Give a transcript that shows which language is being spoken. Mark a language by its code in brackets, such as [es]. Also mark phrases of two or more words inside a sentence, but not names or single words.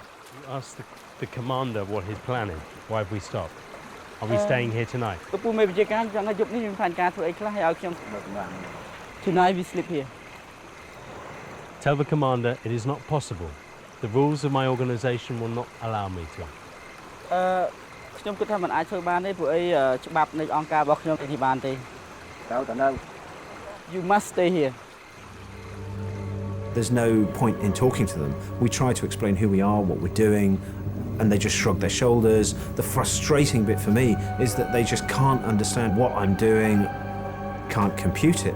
[en] You asked the commander what his plan is. Why have we stopped? Are we staying here tonight? Tonight we sleep here. Tell the commander it is not possible. The rules of my organization will not allow me to. [km] ខ្ញុំគិតថាមិនអាចធ្វើបានទេព្រោះអីច្បាប់នៃអង្គការរបស់ខ្ញុំអីនេះបានទេត្រូវតែនៅ [en] You must stay here. There's no point in talking to them. We try to explain who we are, what we're doing, and they just shrug their shoulders. The frustrating bit for me is that they just can't understand what I'm doing, can't compute it.